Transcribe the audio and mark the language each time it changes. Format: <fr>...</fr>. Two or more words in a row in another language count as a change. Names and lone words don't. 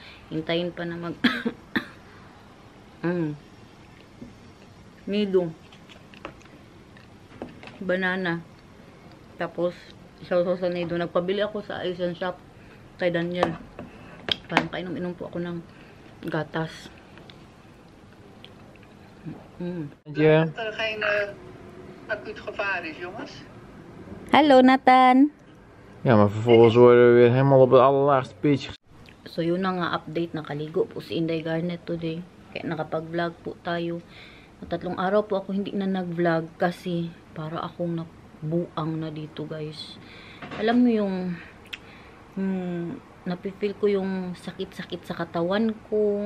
<tl>Hintayin pa na mag... Nido. Banana. Tapos, isaw-saw sa nido. Nagpabili ako sa Asian shop kay Daniel. Parang kainom-inom po ako ng gatas.</tl> <nl>Ja. Dat er geen acuut gevaar is, jongens. Hallo, Nathan. Ja, maar vervolgens worden we weer helemaal op het allerlaagste pitje.</nl> <tl>So yun na nga update, nakaligo po si Inday Garnet today. Kaya nakapag-vlog po tayo. 3 araw po ako hindi na nag-vlog kasi para akong nabuang na dito guys. Alam mo yung napifeel ko yung sakit-sakit sa katawan ko.</tl>